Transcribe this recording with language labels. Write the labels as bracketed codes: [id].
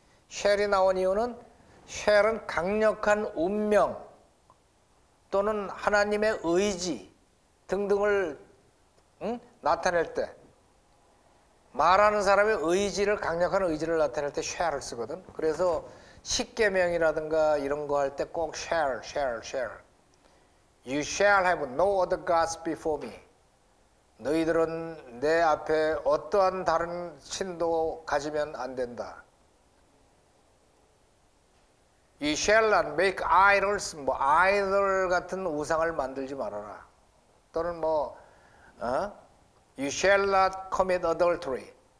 [ko] shall이 나온 이유는 shall은 강력한 운명 또는 하나님의 의지 등등을 나타낼 때 말하는 사람의 의지를 강력한 의지를 나타낼 때 shall을 쓰거든. 그래서 십계명이라든가 이런 거 할 때 꼭 shall. [en] You shall have no other gods before me. [ko] 너희들은 내 앞에 어떠한 다른 신도 가지면 안 된다. [en] You shall not make idols. [ko] 뭐 아이돌 같은 우상을 만들지 말아라. 또는 [en] You shall not commit adultery.